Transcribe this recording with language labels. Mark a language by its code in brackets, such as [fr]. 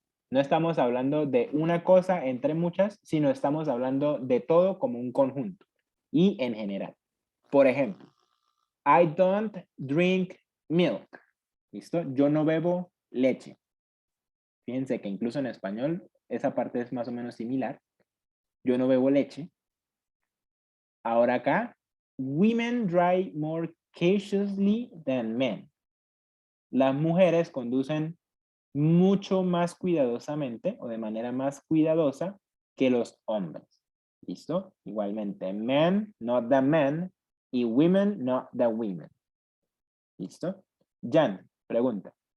[es] No estamos hablando de una cosa entre muchas, sino estamos hablando de todo como un conjunto y en general. Por ejemplo, [en] I don't drink milk. [es] ¿Listo? Yo no bebo leche. Fíjense que incluso en español esa parte es más o menos similar. Yo no bebo leche. Ahora acá, [en] women drive more cautiously than men. [es] Las mujeres conducen mucho más cuidadosamente o de manera más cuidadosa que los hombres. ¿Listo? Igualmente, [en] men, not the men, [es] y [en] women, not the women. [es] ¿Listo? Jan, pregunta.